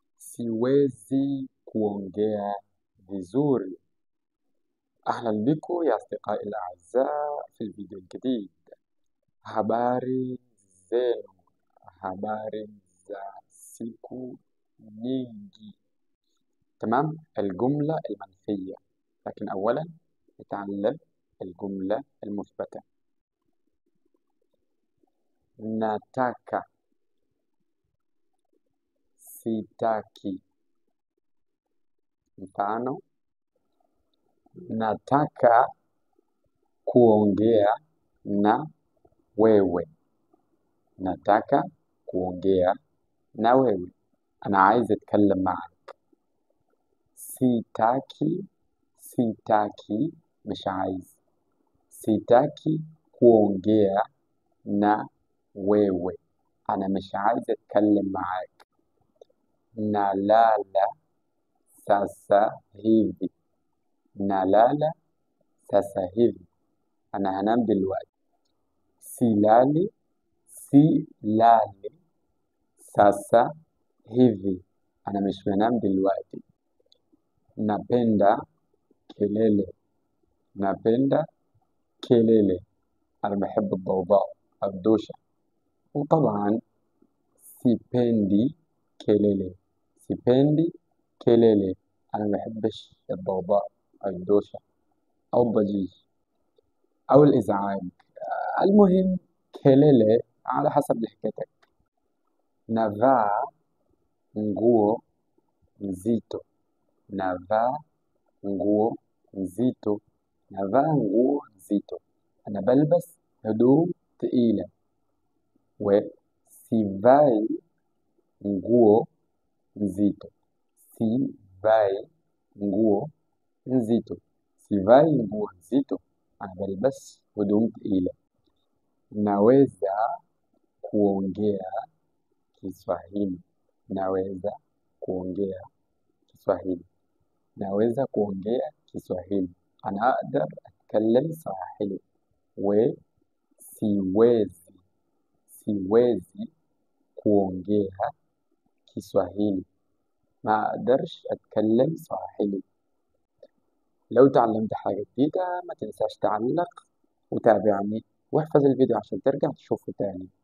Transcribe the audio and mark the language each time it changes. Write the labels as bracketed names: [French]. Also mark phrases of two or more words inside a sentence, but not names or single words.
[Swahili] siwezi kuongea vizuri. [Arabic] أهلا بكم يا أصدقائي الأعزاء في الفيديو الجديد. [Swahili] Habari zenu, habari za siku nyingi. [Arabic] تمام؟ الجملة المنفية، لكن أولا نتعلم الجملة المثبتة. [Swahili] nataka، sitaki. mfano: nataka kuongea na wewe. nataka kuongea na wewe، [Arabic] أنا عايز أتكلم معك. [Swahili] sitaki، sitaki [Arabic] مش عايز. [Swahili] sitaki kuongea na wewe، [Arabic] أنا مش عايز أتكلم معك. [Swahili] nalala sasa hivi. nalala sasa hivi، [Arabic] أنا هنام دلوقتي. [Swahili] silali، silali sasa hivi، [Arabic] أنا مش بنام دلوقتي. [Swahili] napenda kelele. napenda kelele، [Arabic] أنا بحب الضوضاء أو الدوشة. [Swahili] وطبعا sipendi kelele. sipendi kelele، [Arabic] أنا ما بحبش الضوضاء أو الدوشة أو الضجيج أو الإزعاج. المهم kelele على حسب لهجتك. [Swahili] navaa nguo nzito. navaa nguo nzito. navaa nguo nzito، [Arabic] أنا بلبس هدوم تقيلة. [Swahili] وسيفاي nguo nzito. sivai nguo nzito. sivai nguo nzito، [Arabic] أنا بلبس هدوم تقيلة. [Swahili] naweza kuongea Kiswahili. naweza kuongea Kiswahili. naweza kuongea Kiswahili، [Arabic] أنا أقدر أتكلم صواحلي. وسيوezi، [Swahili] siwezi kuongea Kiswahili، [Arabic] ما أقدرش أتكلم صواحلي. لو تعلمت حاجة جديدة ما تنساش تعلق وتابعني واحفظ الفيديو عشان ترجع تشوفه تاني.